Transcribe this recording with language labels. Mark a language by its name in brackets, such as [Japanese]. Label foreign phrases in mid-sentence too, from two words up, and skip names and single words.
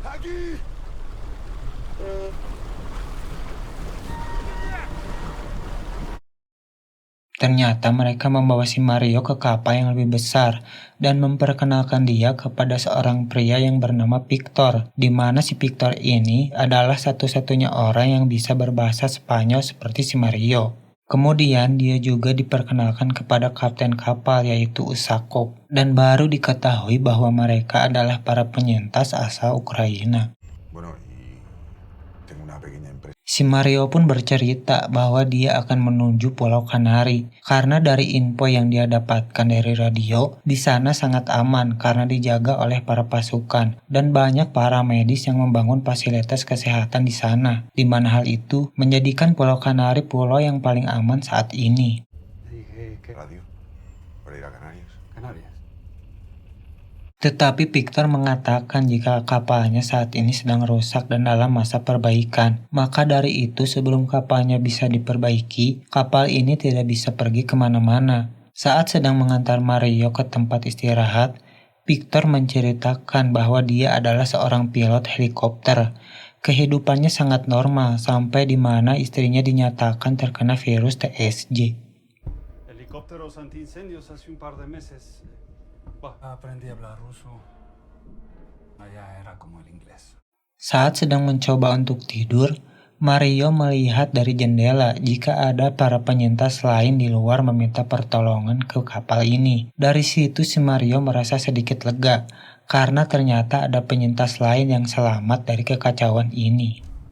[Indonesian] Ternyata mereka membawa si Mario ke kapal yang lebih besar dan memperkenalkan dia kepada seorang pria yang bernama Victor, di mana si Victor ini adalah satu-satunya orang yang bisa berbahasa Spanyol seperti si Mario. Kemudian dia juga diperkenalkan kepada kapten kapal yaitu Usakov, dan baru diketahui bahwa mereka adalah para penyintas asal Ukraina. [Spanish] Bueno, y tengo una pequeña empresa. [Indonesian] Si Mario pun bercerita bahwa dia akan menuju Pulau Kanari karena dari info yang dia dapatkan dari radio, di sana sangat aman karena dijaga oleh para pasukan dan banyak para medis yang membangun fasilitas kesehatan di sana, di mana hal itu menjadikan Pulau Kanari pulau yang paling aman saat ini. [Spanish] Radio para ir a Canarias. [Indonesian] Tetapi Victor mengatakan jika kapalnya saat ini sedang rusak dan dalam masa perbaikan. Maka dari itu sebelum kapalnya bisa diperbaiki, kapal ini tidak bisa pergi kemana-mana. Saat sedang mengantar Mario ke tempat istirahat, Victor menceritakan bahwa dia adalah seorang pilot helikopter. Kehidupannya sangat normal sampai di mana istrinya dinyatakan terkena virus TSG. [Spanish] Helicópteros antiincendios hace un par de meses. Aprendí a hablar ruso. Allá era como el inglés. [Indonesian] Saat sedang mencoba untuk tidur, Mario melihat dari jendela jika ada para penyintas lain di luar meminta pertolongan ke kapal ini. Dari situ si Mario merasa sedikit lega, karena ternyata ada penyintas lain yang selamat dari kekacauan ini.